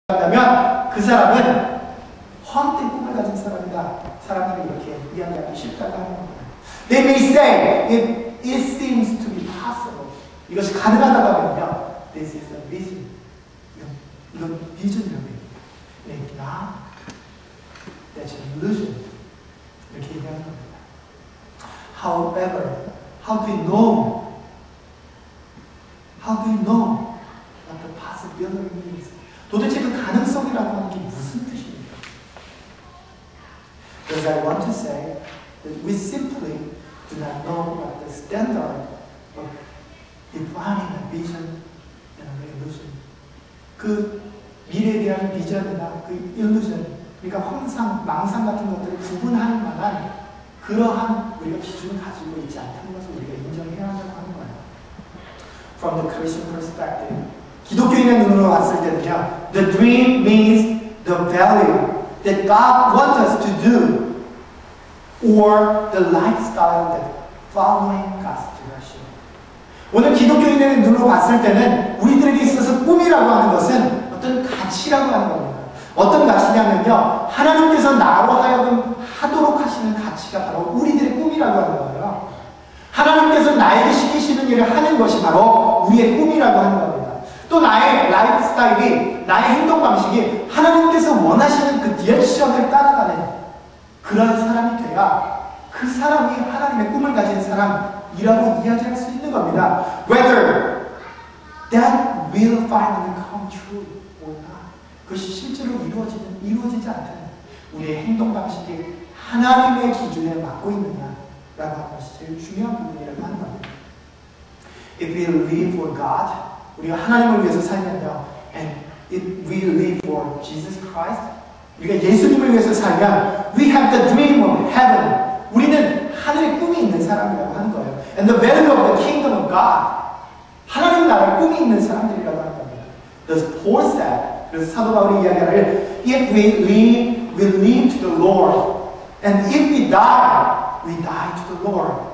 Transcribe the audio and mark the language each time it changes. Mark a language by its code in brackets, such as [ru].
[ko] 한다면 그 사람은 헛된 꿈을 가진 사람이다. 사람들이 이렇게 이야기하기 쉽다고 하는 겁니다. [en] They may say it seems to be possible. [ko] 이것이 가능하다고 하면요, [en] this is a vision. [ko] 이건 비전이라고 해요. [en] It's not. That's an illusion. [ko] 이렇게 얘기하는 겁니다. [en] However, how do you know? How do you know what the possibility means? [ko] 도대체 그 가능성이라고 하는 게 무슨 뜻입니까? [en] Because I want to say that we simply do not know what the standard of defining a vision and an illusion. [ko] 그 미래에 대한 비전이나 그 illusion, 그러니까 환상, 망상 같은 것들을 구분할 만한 그러한 우리가 기준을 가지고 있지 않다는 것을 우리가 인정해야 한다고 하는 거예요. [en] From the Christian perspective, [ko] 기독교인의 눈으로 봤을 때는요, [en] the dream means the value that God wants us to do, or the lifestyle that following God's direction. [ko] 오늘 기독교인의 눈으로 봤을 때는 우리들에게 있어서 꿈이라고 하는 것은 어떤 가치라고 하는 겁니다. 어떤 가치냐면요, 하나님께서 나로 하여금 하도록 하시는 가치가 바로 우리들의 꿈이라고 하는 거예요. 하나님께서 나에게 시키시는 일을 하는 것이 바로 우리의 꿈이라고 하는 겁니다. 또 나의 라이프 스타일이, 나의 행동 방식이 하나님께서 원하시는 그 디렉션을 따라가는 그런 사람이 돼야 그 사람이 하나님의 꿈을 가진 사람이라고 이야기할 수 있는 겁니다. [en] Whether that will finally come true or not. [ko] 그것이 실제로 이루어지지 않든 우리의 행동 방식이 하나님의 기준에 맞고 있느냐라고 하는 것이 제일 중요한 부분이라고 하는 겁니다. [en] If we live for God, [ko] 우리가 하나님을 위해서 살면요, [en] and if we live for Jesus Christ, [ko] 우리가 예수님을 위해서 살면 [en] we have the dream of heaven. [ko] 우리는 하늘의 꿈이 있는 사람이라고 하는 거예요. [en] And the value of the kingdom of God. [ko] 하나님 나라의 꿈이 있는 사람들이라고 하는 겁니다. [en] Thus Paul said, [ko] 그래서 사도 바울이 이야기하기를 [en] if we live to the Lord, and if we die to the Lord.